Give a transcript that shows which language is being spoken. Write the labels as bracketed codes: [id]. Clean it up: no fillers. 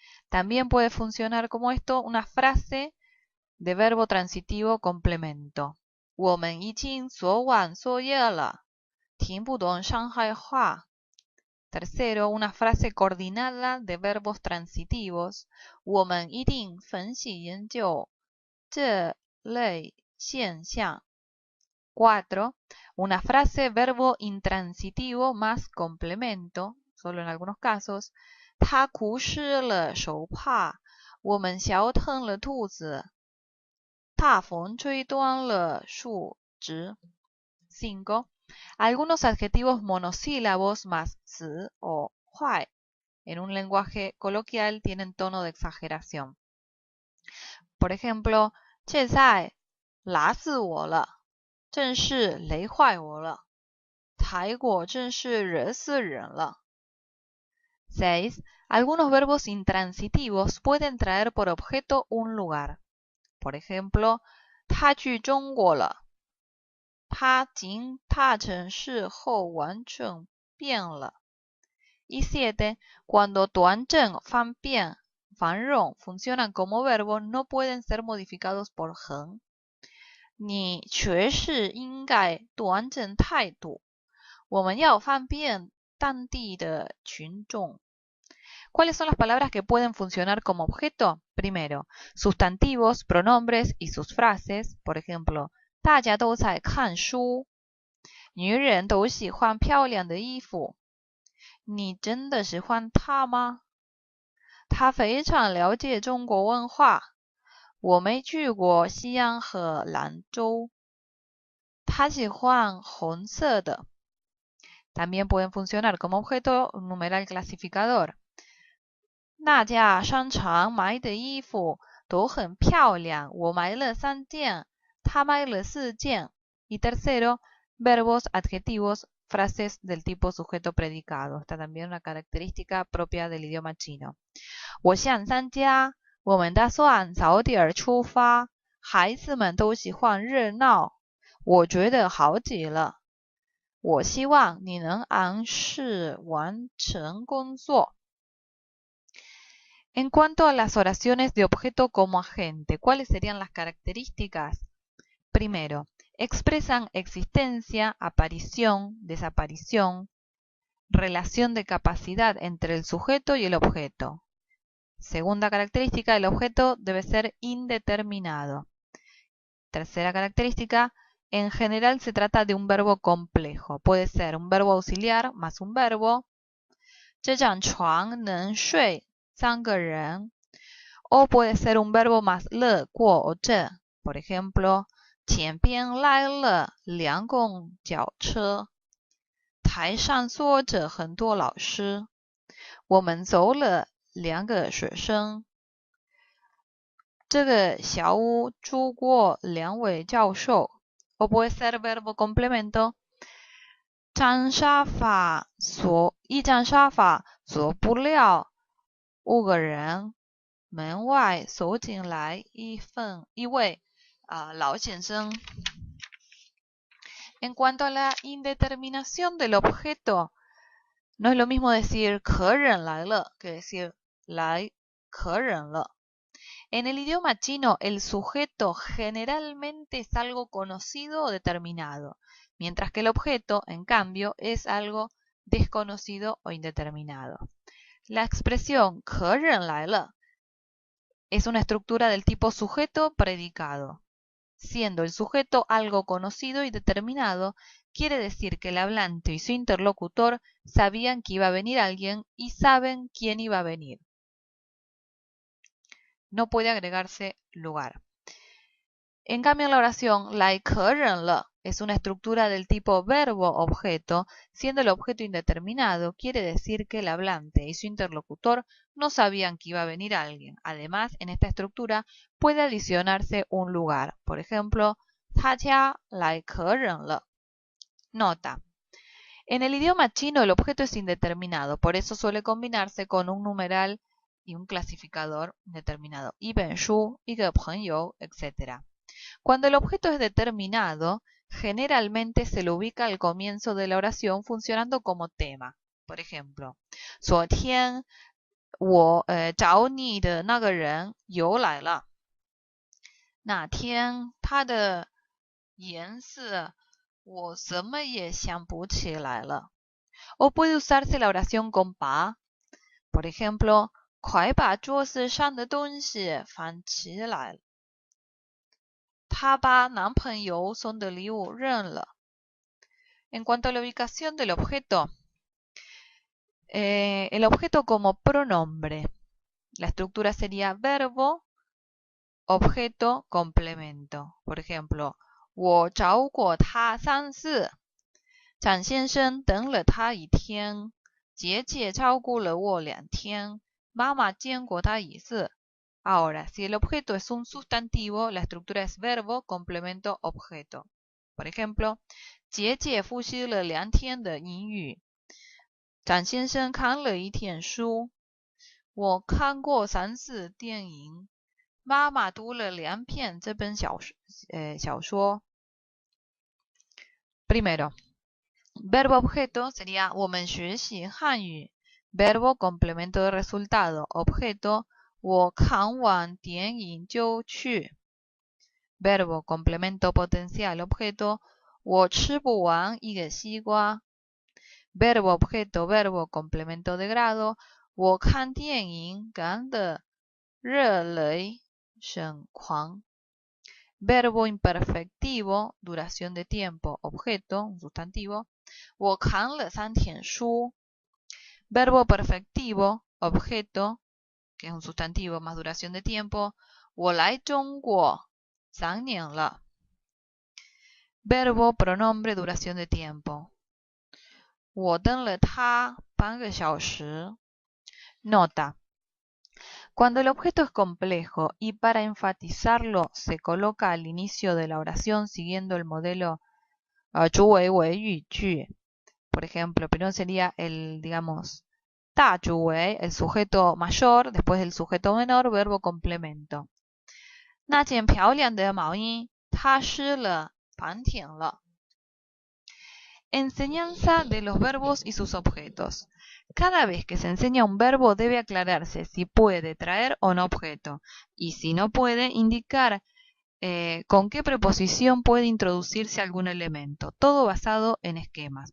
[es] También puede funcionar como esto una frase de verbo transitivo complemento. [zh] 我们已经做完作业了。听不懂上海话。 [es] Tercero, una frase coordinada de verbos transitivos. [zh] 我们一定分析研究这类现象。 [es] 4. Una frase verbo intransitivo más complemento, solo en algunos casos. [zh] 他哭湿了手帕。我们笑疼了兔子。大风吹断了树枝。5. [es] Algunos adjetivos monosílabos más 死 o 坏 en un lenguaje coloquial tienen tono de exageración. Por ejemplo, [zh] 现在辣死我了。真是累坏我了。泰国真是热死人了。6. [es] Algunos verbos intransitivos pueden traer por objeto un lugar. Por ejemplo, [zh] 他去中国了。他进大城市后完全变了。 [es] Y 7. Cuando 短正、方便、繁荣 funcionan como verbo, no pueden ser modificados por 横。 [zh] 你确实应该端正态度。我们要方便当地的群众。 [es] ¿Cuáles son las palabras que pueden funcionar como objeto? Primero, sustantivos, pronombres y sus frases. Por ejemplo, [zh] 大家都在看书。女人都喜欢漂亮的衣服。你真的喜欢他吗？他非常了解中国文化。我没去过西安和兰州。他喜欢红色的。 [es] También pueden funcionar como objeto un numeral clasificador. [zh] 那家商场买的衣服都很漂亮，我买了3件，他买了4件。 [es] Y tercero, verbos, adjetivos, frases del tipo sujeto predicado. Esta también es una característica propia del idioma chino. [zh] 我想参加，我们打算早点出发，孩子们都喜欢热闹，我觉得好极了。我希望你能按时完成工作。 [es] En cuanto a las oraciones de objeto como agente, ¿cuáles serían las características? Primero, expresan existencia, aparición, desaparición, relación de capacidad entre el sujeto y el objeto. Segunda característica, el objeto debe ser indeterminado. Tercera característica, en general se trata de un verbo complejo. Puede ser un verbo auxiliar más un verbo. [zh] 这张床能睡3个人. [es] O puede ser un verbo más 了过 o 这. Por ejemplo, [zh] 前边来了2公交车。台上坐着很多老师。我们走了2个学生。这个小屋住过2位教授。 [es] O puede ser verbo complemento. [zh] 一张沙发坐不了5个人。门外走进来一位老先生。 [es] En cuanto a la indeterminación del objeto, no es lo mismo decir [zh] 客人来了 [es] que decir [zh] 来客人了。 [es] En el idioma chino, el sujeto generalmente es algo conocido o determinado, mientras que el objeto, en cambio, es algo desconocido o indeterminado. La expresión [zh] 客人来了 [es] es una estructura del tipo sujeto predicado. Siendo el sujeto algo conocido y determinado, quiere decir que el hablante y su interlocutor sabían que iba a venir alguien y saben quién iba a venir. No puede agregarse lugar. En cambio, en la oración, [zh] 来客人了 [es] es una estructura del tipo verbo-objeto, siendo el objeto indeterminado, quiere decir que el hablante y su interlocutor no sabían que iba a venir alguien. Además, en esta estructura puede adicionarse un lugar. Por ejemplo, [zh] 他家来客人了. [es] Nota. En el idioma chino el objeto es indeterminado, por eso suele combinarse con un numeral y un clasificador determinado. [zh] 一本书, 一个朋友, etc. [es] Cuando el objeto es determinado, generalmente se lo ubica al comienzo de la oración funcionando como tema. Por ejemplo, [zh] 昨天我找你的那个人又来了。那天他的颜色我怎么也想不起来了。 [es] O puede usarse la oración con pa. Por ejemplo, [zh] 快把桌子上的东西放起来。她把男朋友送的礼物扔了。 [es] En cuanto a la ubicación del objeto, el objeto como pronombre, la estructura sería verbo, objeto, complemento. Por ejemplo, [zh] 我找过他3次，张先生等了他1天，姐姐照顾了我2天，妈妈见过他1次。 [es] Ahora, si el objeto es un sustantivo, la estructura es verbo, complemento, objeto. Por ejemplo, [zh] 姐姐复习了2天的英语。张先生看了1天书。我看过3次电影。妈妈读了2篇这本小说。 [es] Primero, verbo objeto sería [zh] 我们学习汉语。 [es] Verbo complemento de resultado. [zh] Objeto 我看完电影就去. [es] Verbo complemento potencial. [zh] Objeto 我吃不完一个西瓜. [es] Verbo objeto verbo complemento de grado [zh] 我看电影看得热泪盈眶. [es] Verbo imperfectivo, duración de tiempo, objeto, un sustantivo. [zh] 我看了3天书. [es] Verbo perfectivo, objeto, que es un sustantivo más duración de tiempo. [zh] 我来中国3年了. [es] Verbo pronombre, duración de tiempo. [zh] 我等了他半个小时.Nota. [es] Cuando el objeto es complejo y para enfatizarlo se coloca al inicio de la oración siguiendo el modelo 主谓为语句. Por ejemplo, primero sería el, digamos, 大主谓, el sujeto mayor, después el sujeto menor, verbo complemento. [zh] 那件漂亮的毛衣它湿了半天了. [es] Enseñanza de los verbos y sus objetos. Cada vez que se enseña un verbo debe aclararse si puede traer o no objeto, y si no puede, indicar con qué preposición puede introducirse algún elemento, todo basado en esquemas.